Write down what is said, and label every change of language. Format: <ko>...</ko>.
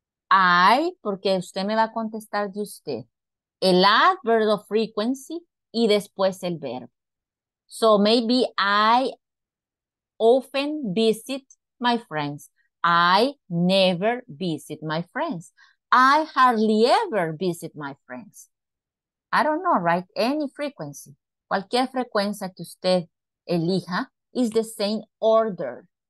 <es>I, porque usted me va a contestar de usted, el adverb of frequency y después el verbo.</es> <en>So maybe I often visit my friends. I never visit my friends. I hardly ever visit my friends. I don't know, right? Any frequency.</en> <es>Cualquier frecuencia que usted elija</es> <en>is the same order.</en>